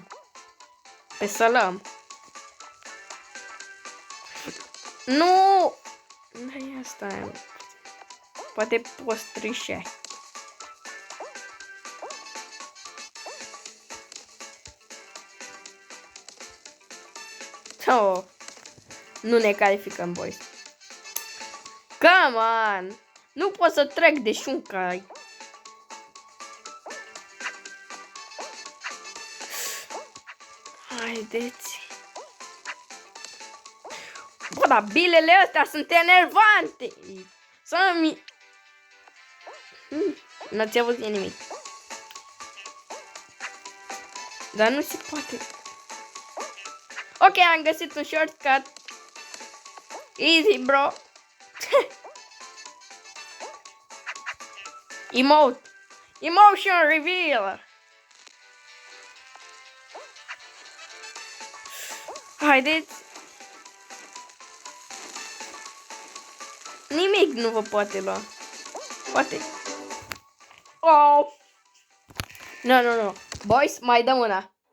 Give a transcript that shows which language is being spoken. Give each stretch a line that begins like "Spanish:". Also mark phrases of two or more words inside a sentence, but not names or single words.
Romanian: Pe salam. Nu! N-ai asta. Poate poți trișa. Oh. Nu ne calificăm,
English: boys. Come on!
Romanian: Nu pot să trec de șunca. Haideți. Bă, dar bilele astea sunt enervante. Să-mi... N-ați avut nimic. Dar nu se poate. Ok, am găsit un shortcut.
English: Easy, bro. Emotion reveal.
Romanian: Haideți. Nimic nu vă poate lua. Poate. Oh.
English: No. Boys,
Romanian: mai dăm una.